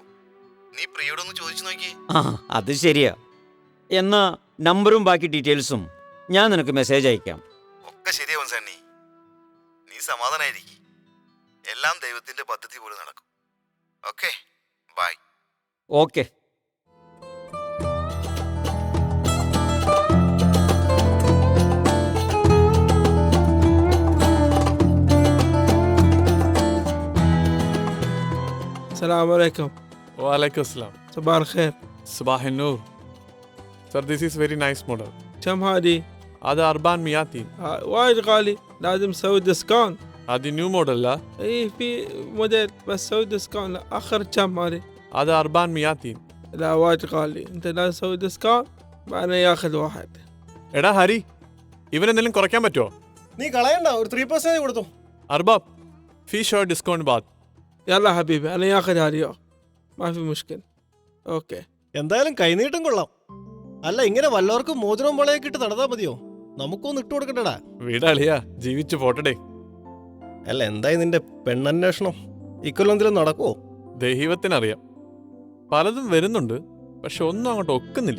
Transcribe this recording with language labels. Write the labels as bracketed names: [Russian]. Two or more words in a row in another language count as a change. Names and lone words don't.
[Malayalam] നീ പ്രിയോടൊന്ന് ചോദിച്ചു നോക്കി. ആ, അത് ശരിയാ. എന്നാ നമ്പറും ബാക്കി ഡീറ്റെയിൽസും ഞാൻ നിനക്ക് മെസ്സേജ് അയക്കാം. ഒക്കെ ശരിയാവും സണ്ണി, നീ സമാധാനായിരിക്കും. എല്ലാം ദൈവത്തിന്റെ പദ്ധതി പോലെ നടക്കും. ഓക്കെ, ബൈ. ഓക്കെ. [Arabic] السلام عليكم. وعليكم السلام. صباح الخير. صباح النور. [English] Sir, this is very nice model. [Arabic] كم هذه؟ هذا 400. وايد غالي، لازم نسوي ديسكاونت. هذه [English] new model. [Arabic] لا اي في موديل بس سوي ديسكاونت. لا اخر كم هذه؟ هذا 400. لا وايد غالي، انت لازم تسوي ديسكاونت بعدين ياخذ واحد. [Malayalam] എടാ ഹരി, ഇവനെന്തെങ്കിലും കുറയ്ക്കാൻ പറ്റുമോ? നീ കളയണ്ട, ഒരു 3% കൊടുത്തു. [Arabic] അർബാബ്, في شوية ديسكاونت بعد. يلا حبيبي انا ياخذ هذه اليوم ما في مشكلة. اوكي. [Malayalam] എന്തായാലും കൈനീട്ടം കൊള്ളാം. അല്ല, ഇങ്ങനെ വല്ലവർക്കും മോതിരം വളയൊക്കെ ഇട്ട് നടന്നാ മതിയോ? നമുക്കൊന്ന് ഇട്ട് കൊടുക്കണ്ടടാ. വീടളിയാ, ജീവിച്ചു പോട്ടടേ. അല്ല, എന്തായി നിന്റെ പെണ്ണന്വേഷണം? ഇക്കൊല്ലം നടക്കുവോ? ദൈവത്തിനറിയാം. പലതും വരുന്നുണ്ട്, പക്ഷെ ഒന്നും അങ്ങോട്ട് ഒക്കുന്നില്ല.